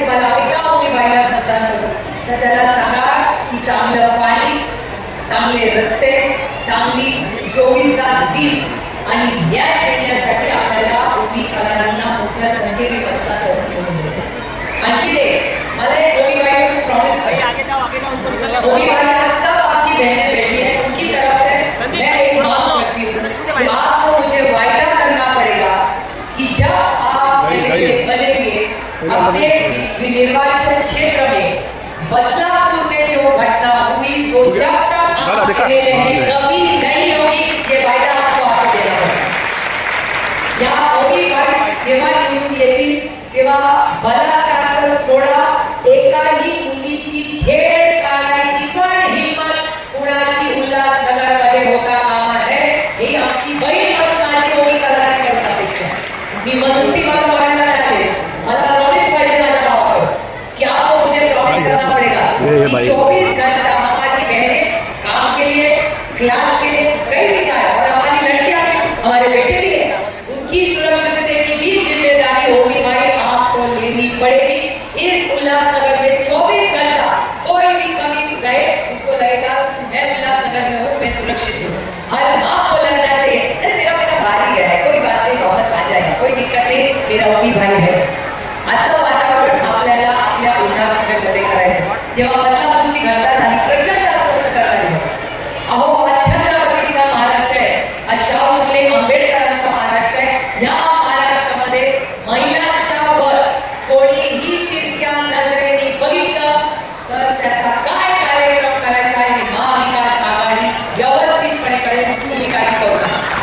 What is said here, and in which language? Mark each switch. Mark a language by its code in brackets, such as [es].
[mr] तर त्याला सांगा की चांगलं पाणी, चांगले रस्ते, चांगली 24 तास वीज आणि न्याय मिळण्यासाठी आपल्याला ओबी कलाकारांना मोठ्या संख्येने मतदान करून द्यायचं. आणखी ते मला एक [hi] ओबी भाई को प्रॉमिस किया, ओबी भाई सब आपकी बहनें बैठी है, उनकी तरफ से मैं एक मांग करती हूँ कि आपको मुझे वायदा करना पड़ेगा कि जब आप एमएलए बनेंगे अपने निर्वाचन क्षेत्र में बदलापुर में जो घटना हुई वो जब तक कभी नहीं होगी, ये वायदा आपको देना होगा. [mr] यहाँ ओबी भाई जेव्हा निवडून येतील तेव्हा बलात्कार सोडा, एकाही मुलीची छेड काढायची पण हिंमत कुणाची उल्हासनगरमध्ये होता कामा नये, ही आमची बहीण म्हणून माझी ओबी कलाकारांकडून अपेक्षा आहे. मी मनुष्य बात बोलायला नाही, मला प्रॉमिस पाहिजे माझ्या भावाकडून की [hi] आपको मुझे प्रॉमिस करना पड़ेगा कि 24 घंटा हमारी बहनें काम के लिए, क्लास के लिए कहीं भी जाए, और हमारी लड़कियां हमारे बेटे भी है, उनकी सुरक्षा की भी जिम्मेदारी होगी भाई आपको लेनी पड़ेगी. इस उल्लासनगर में 24 घंटा कोई भी कमी रहे उसको लगेगा मैं उल्लासनगर में हूँ, मैं सुरक्षित हूँ. हर माँ को लगना चाहिए अरे मेरा बेटा भारी गया है, कोई बात नहीं, वापस आ जाएगा, कोई दिक्कत नहीं, मेरा ओबी भाई है. [mr] असं वातावरण आपल्याला आपल्या उल्हासनगरमध्ये करायचं. जेव्हा बदलापूरची घटना झाली प्रचंड अस्वस्थ करणारी, अहो छत्रपतीचा महाराष्ट्र आहे, शाहू फुले आंबेडकरांचा महाराष्ट्र आहे. या महाराष्ट्रामध्ये महिलांच्या वर कोणीही तिरक्या नजरेने बघितलं तर त्याचा काय कार्यक्रम करायचा आहे महाविकास आघाडी व्यवस्थितपणे करेल. तुम्ही काय करू नका.